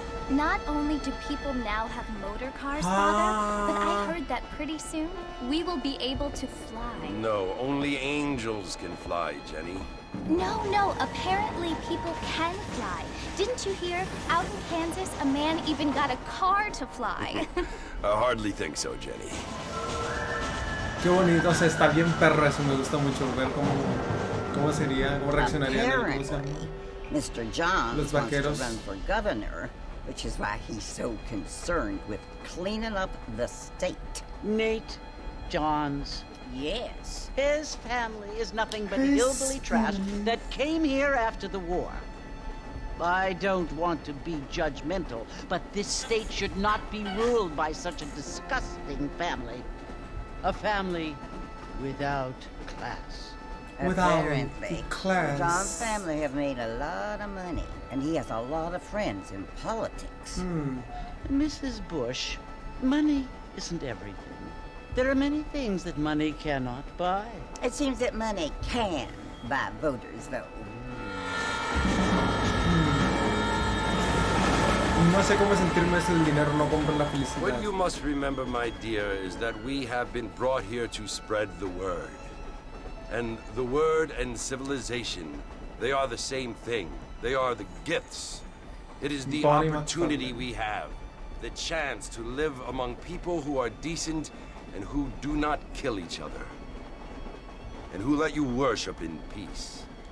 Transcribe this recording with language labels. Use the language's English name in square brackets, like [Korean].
[English] Not only do people now have motor cars, Father, but I heard that pretty soon we will be able to fly. No, only angels can fly, Jenny. No, apparently people can fly. Didn't you hear? Out in Kansas, a man even got a car to fly. I hardly think so, Jenny. [Spanish] Qué bonito, o sea, está bien perro eso, me gusta mucho ver cómo sería, cómo reaccionaría. [English] Mr. John [Spanish] Los [English] wants to [Spanish] vaqueros. [English] run for governor, which is why he's so concerned with cleaning up the state. Nate Johns. Yes. His family is nothing but hillbilly trash that came here after the war. I don't want to be judgmental, but this state should not be ruled by such a disgusting family. A family without class. Apparently, class. John's family have made a lot of money, and he has a lot of friends in politics. Mrs. Bush, money isn't everything. There are many things that money cannot buy. It seems that money can buy voters, though. [Spanish] No sé cómo sentirme si el dinero no compra la felicidad. [English] What you must remember, my dear, is that we have been brought here to spread the word. And the word and civilization, they are the same thing. They are the gifts. It is the Body opportunity motherfucker. we have, the chance to live among people who are decent and who do not kill each other, and who let you worship in peace.